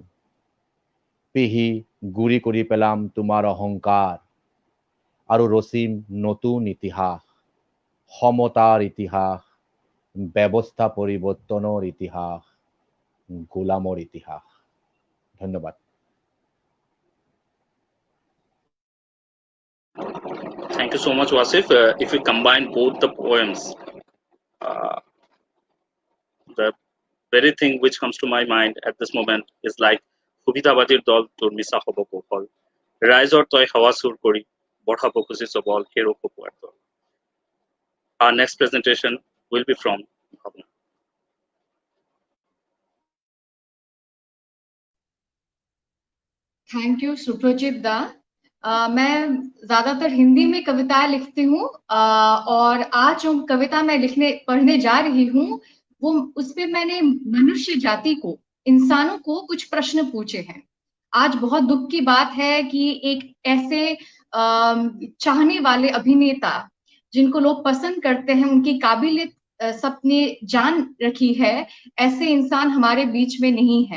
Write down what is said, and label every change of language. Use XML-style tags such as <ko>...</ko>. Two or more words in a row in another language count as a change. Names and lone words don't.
<as>পিহি গুৰি কৰি পেলাম তোমাৰ অহংকাৰ আৰু ৰচিম নতুন ইতিহাস, সমতাৰ ইতিহাস, ব্যৱস্থা পৰিৱৰ্তনৰ ইতিহাস, গোলামৰ ইতিহাস। ধন্যবাদ।</as> <en>Thank you so much, Wasif. If we combine both the poems, the very thing which comes to my mind at this moment is like</en> <as>সুবিধাবাদীৰ দল তোৰ মিছা হব কৌশল, ৰাইজৰ তই হাৱা চুৰ কৰি বঢ়াব খুজিছ বল হেৰ খপুৱাৰ দল।</as> <en>Our next presentation will be from Bhavna. Thank you Suprajit da.</en> <hi>मैं ज्यादातर हिंदी में कविताएं लिखती हूँ और आज जो कविता मैं पढ़ने जा रही हूँ वो उसपे मैंने मनुष्य जाति को, इंसानों को कुछ प्रश्न पूछे हैं। आज बहुत दुख की बात है कि एक ऐसे चाहने वाले अभिनेता जिनको लोग पसंद करते हैं, उनकी काबिलियत सबने जान रखी है, ऐसे इंसान हमारे बीच में नहीं है।</hi>